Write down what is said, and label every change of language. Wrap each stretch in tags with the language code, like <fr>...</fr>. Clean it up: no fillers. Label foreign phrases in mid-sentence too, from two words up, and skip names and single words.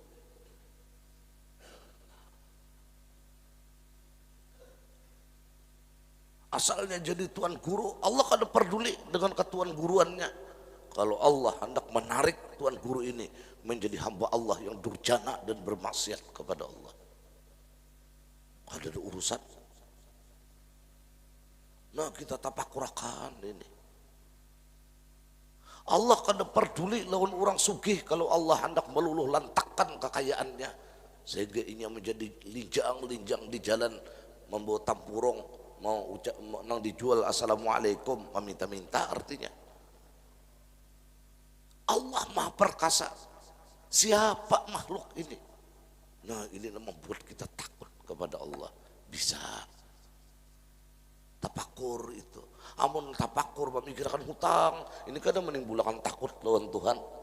<bjn>Asalnya jadi tuan guru, Allah kada peduli dengan ketuan guruannya. Kalau Allah hendak menarik tuan guru ini menjadi hamba Allah yang durjana dan bermaksiat kepada Allah, kada ada urusan. Nah kita tapakurakan ini. Allah kada peduli lawan orang sugih kalau Allah hendak meluluh lantakkan kekayaannya sehingga ini menjadi linjang-linjang di jalan membawa tampurong. Mau ucap nang dijual assalamualaikum meminta-minta, artinya Allah maha perkasa. Siapa makhluk ini? Nah ini membuat kita takut kepada Allah. Bisa tapakur itu. Amun tapakur memikirkan hutang, ini kadang menimbulkan takut lawan Tuhan.</bjn>